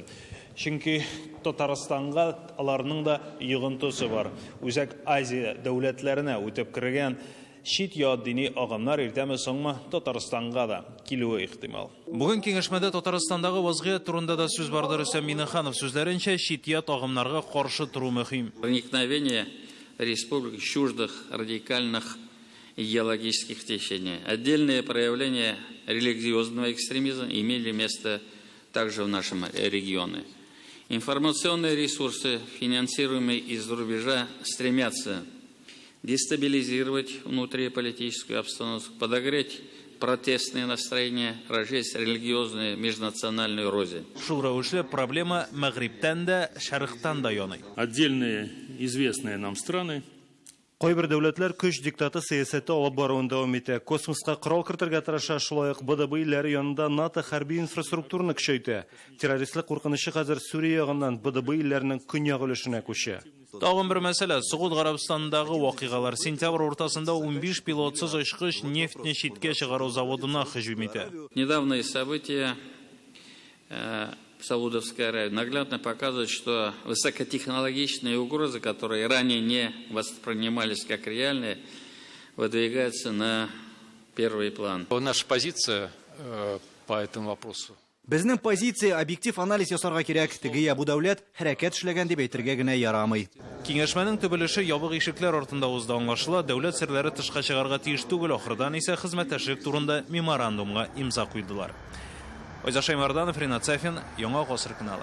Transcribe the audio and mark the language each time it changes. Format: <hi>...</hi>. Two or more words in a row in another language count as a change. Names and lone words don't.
<tt>Чөнки Татарстанга аларның да йогынтысы бар. Үзәк Азия дәүләтләренә үтеп кергән шит ят дини агымнар иртәме соңмы Татарстанга да килүе ихтимал. Бүген киңәшмәдә Татарстандагы вазгыять турында да сүз барды. Рөстәм Миннеханов сүзләренчә шит ят агымнарга каршы туру мөһим.</tt> <ru>Проникновение республик чуждых радикальных идеологических течений. Отдельные проявления религиозного экстремизма имели место также в нашем регионе. Информационные ресурсы, финансируемые из-за рубежа, стремятся дестабилизировать внутриполитическую обстановку, подогреть протестные настроения, разжечь религиозные межнациональные рознь.</ru> <tt>Шул рәвешле проблема Мәгъриптән дә, Шәрыктан да яный.</tt> <ru>Отдельные известные нам страны.</ru> <tt>Кайбер дәүләтләр көч диктаты сәясәте алып баруын дәвам итә. Космоска корал кертергә тырыша, шулай ук БДБ илләре янында НАТО хәрби инфраструктураны көчәйтә. Террористлык куркынычы хәзер Сүрия ягыннан БДБ илләренең көньяк өлешенә күчә. Тагын бер мәсьәлә, Сугуд Гарәбстанындагы вакыйгалар. Сентябрь уртасында 15 пилотсыз очкыч нефтьне читкә чыгару заводына һөҗүм итә.</tt> <ru>Недавние события в Саудовской Аравии наглядно показывают, что высокотехнологичные угрозы, которые ранее не воспринимались как реальные, выдвигаются на первый план. Наша позиция по этому вопросу.</ru> <tt>Безнең позиция объектив анализ ясарга кирәк. Теге бу дәүләт хәрәкәт эшләгән дип әйтергә генә ярамый. Киңәшмәнең төбелеше ябык ишекләр артында узды, аңлашыла. Дәүләт серләре тышка чыгарга тиеш түгел, ахырдан исә хезмәттәшлек турында меморандумга имза куйдылар. Айза Шаймарданов, Ринат Сафин, Яңа Гасыр каналы.</tt>